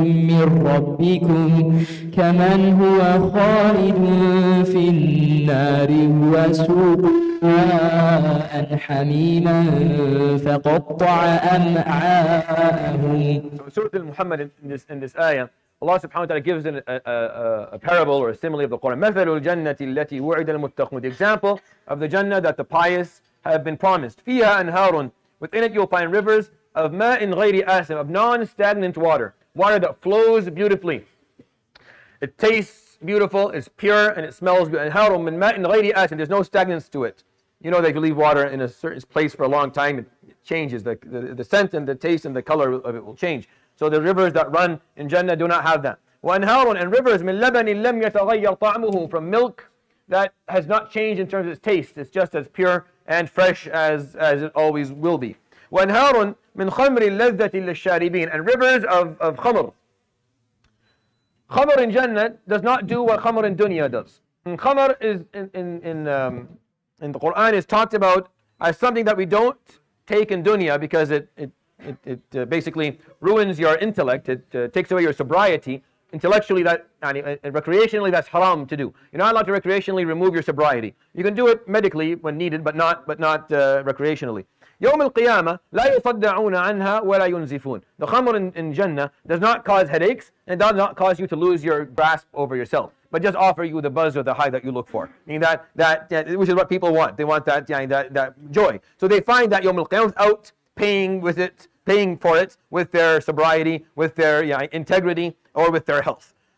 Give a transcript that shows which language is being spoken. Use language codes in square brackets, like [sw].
[ar] من ربكم كمن هو خالد في النار وسوق ماء حميما فقطع أمعاءهم. [en] Surah Al-Muhammad in this ayah, Allah subhanahu wa ta'ala gives a parable or a simile of the Quran. [ar] مثل الجنة التي وعد المتقون. [en] The example of the Jannah that the pious have been promised. [ar] فيها أنهار. [en] Within it you'll find rivers of [ar] ماء غير آسن, [en] of non-stagnant water that flows beautifully. It tastes beautiful, it's pure, and it smells good. [ar] أنهار من ماء غير آسن. [en] There's no stagnance to it. You know that if you leave water in a certain place for a long time, it changes. The scent and the taste and the color of it will change. So the rivers that run in Jannah do not have that. [ar] وأنهار, [en] and rivers [ar] من لبن لم يتغير طعمه, [en] from milk that has not changed in terms of its taste. It's just as pure and fresh as it always will be. وأنهار من خمر لذة للشاربين, and rivers of khamr. Khamr in Jannah does not do what khamr in dunya does. And khamr is in the Quran is talked about as something that we don't take in dunya because it It basically ruins your intellect. It takes away your sobriety. Intellectually, recreationally, that's haram to do. You're not allowed to recreationally remove your sobriety. You can do it medically when needed, but not recreationally. [ar] يوم القيامة لا يصدعون عنها ولا ينزفون. [en] The khamr in Jannah does not cause headaches and does not cause you to lose your grasp over yourself, but just offer you the buzz or the high that you look for. Meaning that which is what people want. They want that joy. So they find that Yawm al-Qiyamah without paying for it with their sobriety, with their integrity, or with their health.